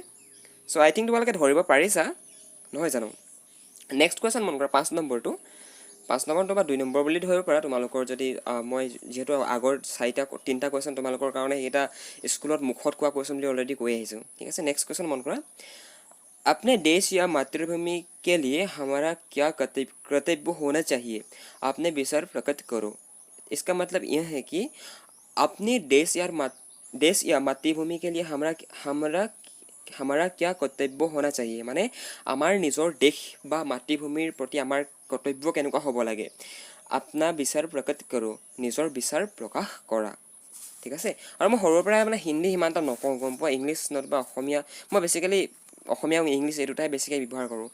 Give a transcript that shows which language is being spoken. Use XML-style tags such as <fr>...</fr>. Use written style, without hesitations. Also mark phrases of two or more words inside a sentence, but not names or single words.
<as>চ'</as> <en>I think</en> <as>তোমালোকে ধৰিব পাৰিছা, নহয় জানো?</as> <en>next question</en> <as>মন কৰা, 5 নম্বৰটো। 5 নম্বৰটো বা 2 নম্বৰ বুলি ধৰিব পাৰা তোমালোকৰ যদি মই যিহেতু আগৰ 3টা কুৱেশ্যন তোমালোকৰ কাৰণে এইটা স্কুলত মুখত কোৱা কুৱেশ্যন বুলি অলৰেডি কৈ আহিছোঁ, ঠিক আছে।</as> <en>next question</en> <as>মন কৰা,</as> <hi>अपने देश या मातृभूमि के लिए हमारा क्या कर्तव्य होना चाहिए, आपने विचार प्रकट करो। इसका मतलब यह है कि अपने देश या मातृभूमि के लिए हमारा क्या কৰ্তব্য होना चाहिए,</hi> <as>মানে আমাৰ নিজৰ দেশ বা মাতৃভূমিৰ প্ৰতি আমাৰ কৰ্তব্য কেনেকুৱা হ'ব লাগে।</as> <hi>अपना विचार प्रकट करो,</hi> <as>নিজৰ বিচাৰ প্ৰকাশ কৰা, ঠিক আছে। আৰু মই সৰুৰ পৰাই মানে হিন্দী সিমান এটা নকওঁ, গম পোৱা। ইংলিছ নতুবা অসমীয়া, মই বেছিকেলি অসমীয়া আৰু ইংলিছ এই দুটাই বেছিকৈ ব্যৱহাৰ কৰোঁ।</as>